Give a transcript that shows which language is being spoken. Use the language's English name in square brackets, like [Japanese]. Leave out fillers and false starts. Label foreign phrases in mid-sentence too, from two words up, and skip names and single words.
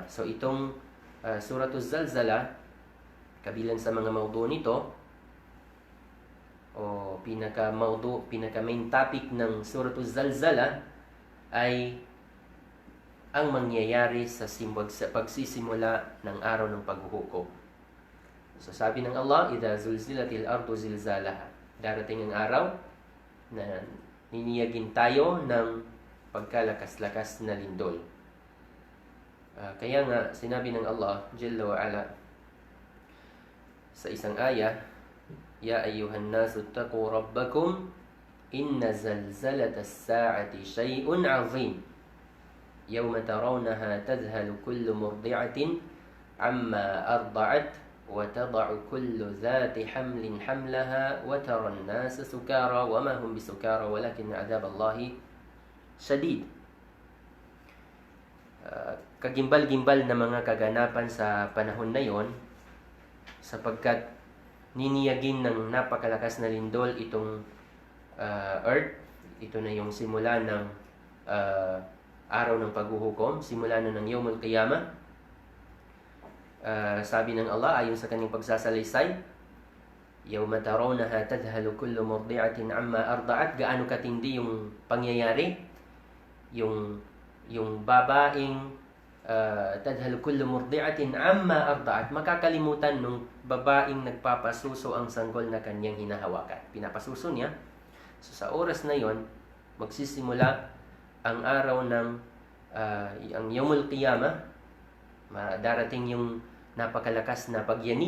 [Filipino] So itong Suratul Zalzalah, kabilang sa mga mawdu nito o pinaka [English] main topic [Filipino] ng Suratul Zalzalah ay ang mangyayari sa pagsisimula ng araw ng paghuhukom. So sabi ng Allah, [Arabic] "إذا زلزلت الأرض زلزالها." [Filipino] Darating ang araw na niniyagin tayo ng pagkalakas-lakas na lindol. Kaya nga, sinabi ng Allah Jalla wa'ala sa isang aya, [Arabic] "يا أيها الناس اتقوا ربكم إن زلزلة الساعة شيء عظيم. يوم ترونها تذهل كل مرضعة عما أرضعت وتضع كل ذات حمل حملها وترى الناس سكارى وما هم بسكارى ولكن عذاب الله شديد." [Filipino] Kagimbal-gimbal na mga kaganapan sa panahon na yon, sapagkat niniyagin ng napakalakas na lindol itong earth. Ito na yung simula ng araw ng paghuhukom, simula na ng [Arabic] يوم القيامة. [Filipino] Sabi ng Allah ayon sa kanyang pagsasalaysay, [Arabic] "يوم ترونها تذهل كل مرضعة عما أرضعت." [Filipino] Gaano katindi yung pangyayari yung babaeng [Arabic] تذهل كل مرضعة عما أرضعت, [Filipino] makakalimutan nung babaeng nagpapasuso ang sanggol na kanyang hinahawakan. Pinapasuso niya. So sa oras na yon, magsisimula ang araw ng ang [Arabic] يوم القيامة. [Filipino] Darating yung napakalakas na pagyanig.